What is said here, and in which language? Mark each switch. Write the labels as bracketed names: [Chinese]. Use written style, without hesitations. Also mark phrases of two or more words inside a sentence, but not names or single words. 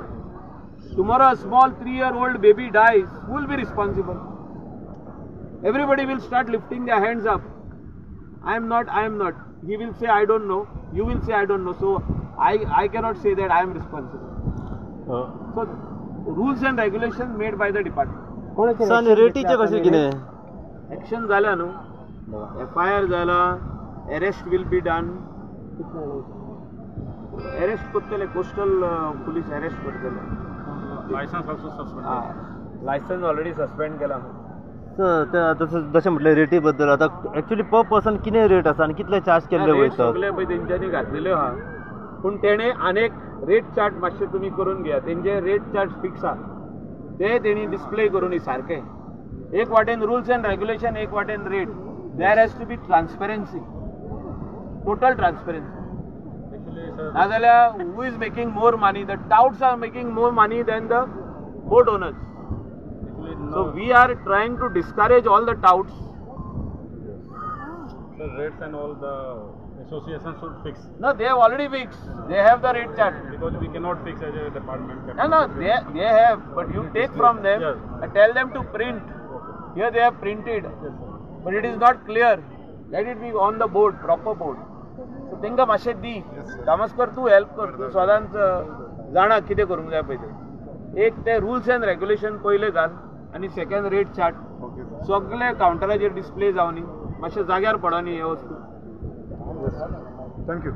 [English] Tomorrow a small 3-year-old baby dies, who will be responsible? Everybody will start lifting their hands up. I am not. He will say I don't know. You will say I don't know. So I cannot say that I am responsible. So rules and regulations made by the department. [Konkani] सर रेटीचे कशें कितें? [English] एक्शन [Konkani] जाला न्हू, [English] FIR जाला, arrest will be done. [Konkani] अरेस्ट करतले, [English] coastal police arrest [Konkani] करतले. [English] License also suspended. license already suspend केला. [Konkani] सर जशें म्हटलें रेटी बद्दल आतां [English] actually per person [Konkani] कितें रेट आसा आनी कितले चार्ज केल्ले वयता? सगळे पळय तेंच्यांनी घातलेल्यो आहा, पूण तेणे आनेक [English] rate chart [Konkani] मातशे तुमी करून घेया. तेंचे [English] rate chart fix [Konkani] आहा, ते तेणी डिस्प्ले करून सारके. एक वाटेन [English] rules and regulation, [Konkani] एक वाटेन रेट. [English] There has to be transparency, total transparency. नाजाल्यार who is making more money? The touts are making more money than the boat owners. So we are trying to discourage all the touts. The rates and all the association should fix, No, they have already fixed. They have the rate chart. because we cannot fix as a department. No, they have, but you take from them Yes. and tell them to print. Here they have printed, but it is not clear. Let it be on the board, proper board. [Konkani] So तांकां मातशें दी. तामस्कर तूं हेल्प कर. तूं सदांच जाणा कितें करूंक जाय पळय तें. एक ते [English] rules and regulation [Konkani] पयले घाल आनी [English] second rate chart [Konkani] सगळे कावंटराचेर डिस्प्ले जावनी. मातशें जाग्यार पडोनी हे वस्तू. [English] थँक्यू.